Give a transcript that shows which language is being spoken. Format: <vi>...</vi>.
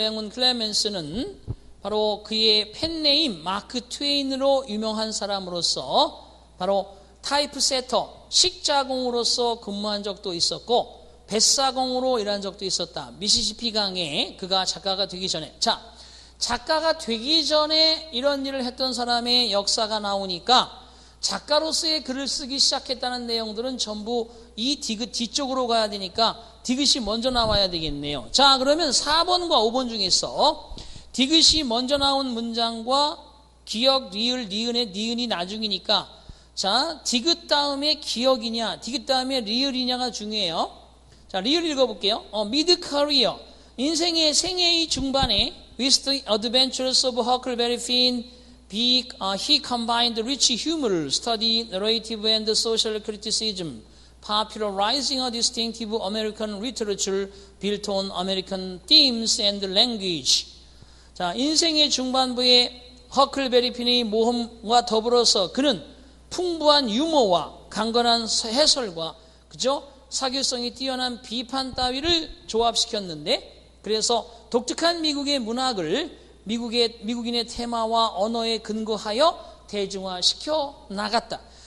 <ko>클레멘스는 바로 그의 펜네임 마크 트웨인으로 유명한 사람으로서 바로 타이프세터, 식자공으로서 근무한 적도 있었고 뱃사공으로 일한 적도 있었다. 미시시피 강에 그가 작가가 되기 전에. 자, 작가가 되기 전에 이런 일을 했던 사람의 역사가 나오니까 작가로서의 글을 쓰기 시작했다는 내용들은 전부 이 디귿 뒤쪽으로 가야 되니까 디귿이 먼저 나와야 되겠네요. 자, 그러면 4번과 5번 중에서 디귿이 먼저 나온 문장과 기역, 리을, 니은의 니은이 나중이니까 자, 디귿 다음에 기역이냐 디귿 다음에 리을이냐가 중요해요. 자, 리을 읽어볼게요.</ko> <en>mid-career,</en> <ko>인생의 생애의 중반에</ko> <en>with the adventures of Huckleberry Finn, he combined rich humor, study, narrative, and social criticism, popularizing a distinctive American literature built on American themes and language.</en> <ko>자, 인생의 중반부에 허클베리 핀의 모험과 더불어서 그는 풍부한 유머와 강건한 해설과 그죠? 사교성이 뛰어난 비판 따위를 조합시켰는데 그래서 독특한 미국의 문학을 미국인의 테마와 언어에 근거하여 대중화시켜 나갔다.</ko>